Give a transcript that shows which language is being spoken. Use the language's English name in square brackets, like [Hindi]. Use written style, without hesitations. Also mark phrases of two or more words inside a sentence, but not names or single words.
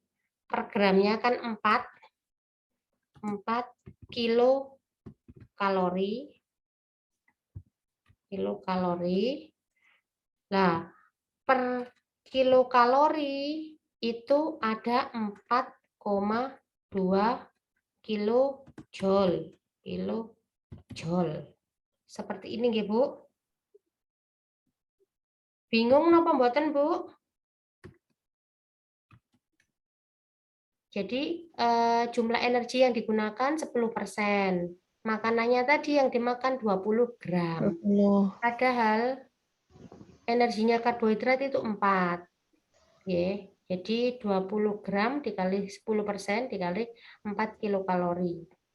[Indonesian] Per gramnya kan 4 kilo kalori kilokalori. Nah, per kilokalori itu ada 4,2 kilojoule. Seperti ini nggih, Bu. Bingung [Javanese] napa mboten, [Indonesian] Bu? Jadi jumlah energi yang digunakan 10%. Makanannya tadi yang dimakan 20 gram. 20. Padahal energinya karbohidrat itu 4. Oke, jadi 20 gram dikali 10% dikali 4 kilokalori.